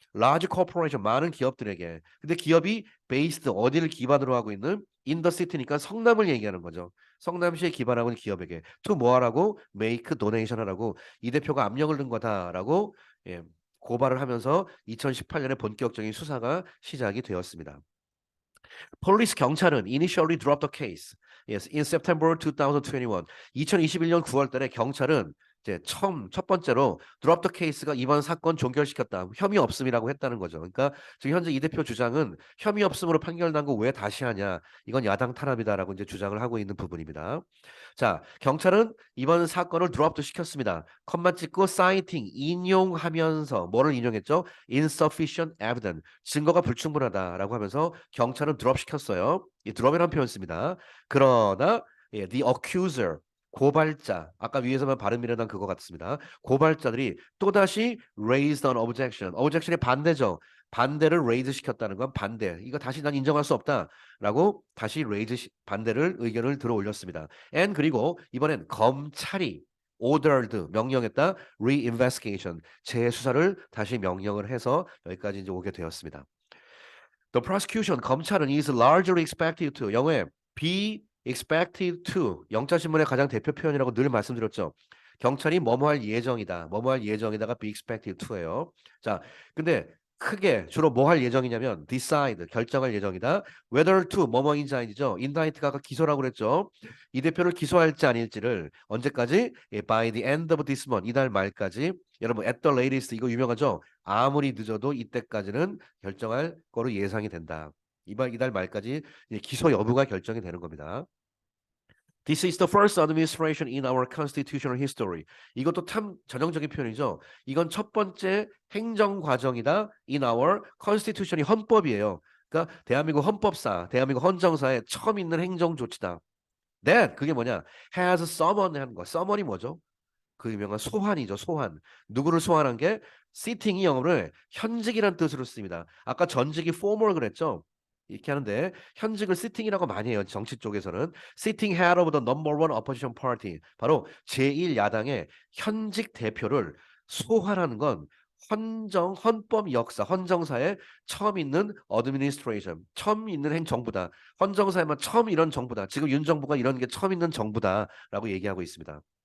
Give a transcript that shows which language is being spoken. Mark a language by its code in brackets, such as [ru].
[en] large corporation [ko] 많은 기업들에게. 근데 기업이 based 어디를 기반으로 하고 있는 [en] in the city [ko] 니까 성남을 얘기하는 거죠. 성남시에 기반하고 있는 기업에게 to 뭐 하라고 [en] make donation [ko] 하라고 이 대표가 압력을 넣은 거다라고 예, 고발을 하면서 2018년에 본격적인 수사가 시작이 되었습니다. 폴리스 경찰은 [en] initially dropped the case. Yes, in September 2021. [ko] 2021년 9월 달에 경찰은 이제 첫 번째로 [en] drop the case [ko] 가 이번 사건 종결시켰다. 혐의 없음이라고 했다는 거죠. 그러니까 지금 현재 이 대표 주장은 혐의 없음으로 판결난 거 왜 다시 하냐. 이건 야당 탄압이다라고 이제 주장을 하고 있는 부분입니다. 자, 경찰은 이번 사건을 드롭도 시켰습니다. 컴마 찍고 citing 인용하면서 뭐를 인용했죠? [en] insufficient evidence [ko] 증거가 불충분하다라고 하면서 경찰은 드롭 시켰어요. 이 드롭이라는 표현 씁니다. 그러나 [en] the accuser [ko] 고발자 아까 위에서만 바른미래당 그거 같습니다. 고발자들이 또다시 [en] raised an objection. [ko] objection이 반대죠. 반대를 raise 시켰다는 건 반대. 이거 다시 난 인정할 수 없다라고 다시 raise 반대를 의견을 들어 올렸습니다. 그리고 이번엔 검찰이 ordered 명령했다 reinvestigation 재수사를 다시 명령을 해서 여기까지 이제 오게 되었습니다. [en] The prosecution 검찰은 is largely expected to 영어에 be expected to [ko] 영자신문의 가장 대표 표현이라고 늘 말씀드렸죠. 경찰이 뭐뭐 할 예정이다. 뭐뭐 할 예정이다가 [en] be expected to [ko] 예요. 자, 근데 크게 주로 뭐 할 예정이냐면 decide 결정할 예정이다. [en] whether to [ko] 뭐뭐인지 아니죠. indict가 아까 기소라고 그랬죠. 이 대표를 기소할지 아닐지를 언제까지? [en] by the end of this month [ko] 이달 말까지. 여러분 [en] at the latest [ko] 이거 유명하죠. 아무리 늦어도 이때까지는 결정할 거로 예상이 된다. 이달 말까지 기소 여부가 결정이 되는 겁니다. [en] This is the first administration in our constitutional history. [ko] 이것도 참 전형적인 표현이죠. 이건 첫 번째 행정 과정이다. [en] In our constitution이 헌법이에요. [ko] 그러니까 대한민국 헌법사, 대한민국 헌정사에 처음 있는 행정 조치다. That 그게 뭐냐? [en] Has summoned [ko] 하는 거. summon이 뭐죠? 그 유명한 소환이죠. 소환. 누구를 소환한 게 sitting이 영어로 현직이란 뜻으로 씁니다. 아까 전직이 formal 그랬죠. 이렇게 하는데 현직을 sitting이라고 많이 해요. 정치 쪽에서는 [en] sitting head of the number one opposition party. [ko] 바로 제1야당의 현직 대표를 소환하는 건 헌법 역사, 헌정사에 처음 있는 administration, 처음 있는 행정부다. 헌정사에만 처음 이런 정부다. 지금 윤 정부가 이런 게 처음 있는 정부다라고 얘기하고 있습니다.